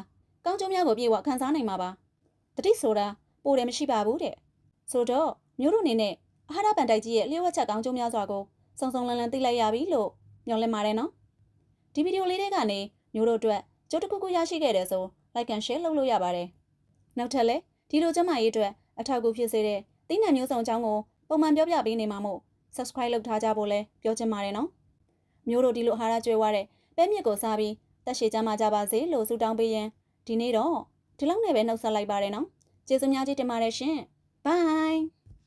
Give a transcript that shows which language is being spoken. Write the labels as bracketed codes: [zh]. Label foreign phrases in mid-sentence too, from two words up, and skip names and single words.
[my] ကောင်းကျိုးများကိုပြေဝခံစားနိုင်မှာပါ။တတိဆိုတာပိုတယ်မရှိပါဘူးတဲ့။ဆိုတော့မျိုးတို့အနေနဲ့အာဟာရဘန်တိုက်ကြီးရဲ့လျှို့ဝှက်ချက်ကောင်းကျိုး များစွာကိုစုံစုံလန်လန်သိလိုက်ရပြီလို့ညွှန်လင်းပါတယ်နော်။ဒီဗီဒီယိုလေးတွေကနေမျိုးတို့အတွက်ကြိုးတစ်ခုခုရရှိခဲ့တယ်ဆို [en] like and share [my] လုပ်လို့ရပါတယ်။နောက်ထပ်လည်းဒီလိုကျန်းမာရေးအတွက်အထောက်အကူဖြစ်စေတဲ့သီးနှံမျိုးစုံအကြောင်းကိုပုံမှန်ပြောပြပေးနေမှာမို့ subscribe လုပ်ထားကြဖို့လည်းပြောချင်ပါတယ်နော်။မျိုးတို့ဒီလိုအာဟာရကျွေးဝတဲ့ပဲမြစ်ကိုစားပြီးတက်ရှည်ကြမှာကြပါစေလို့ဆုတောင်းပေးရင်ဒီနေ့တော့ဒီလောက်နဲ့ပဲနှုတ်ဆက်လိုက်ပါတယ်နော်။ကျေးဇူးများကြီးတင်ပါတယ်ရှင်။ Bye